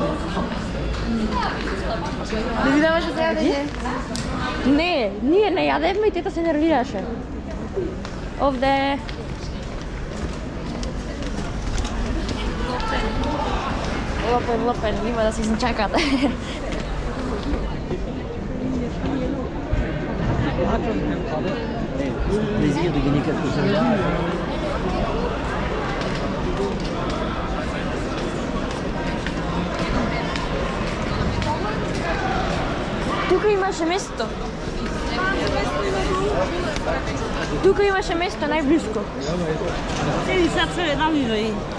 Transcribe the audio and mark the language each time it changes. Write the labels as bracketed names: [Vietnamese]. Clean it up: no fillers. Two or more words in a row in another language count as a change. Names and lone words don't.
[Macedonian] Не ви даваше за јадење? Не, ние не јадевме и тета се нервираше. Овде Лопен, има да се изначакат. [Dutch] Plezier dat je niet hebt gezien. [Macedonian] Тука имаше место. Тука имаше место најблиско. Седи сега целе навива и...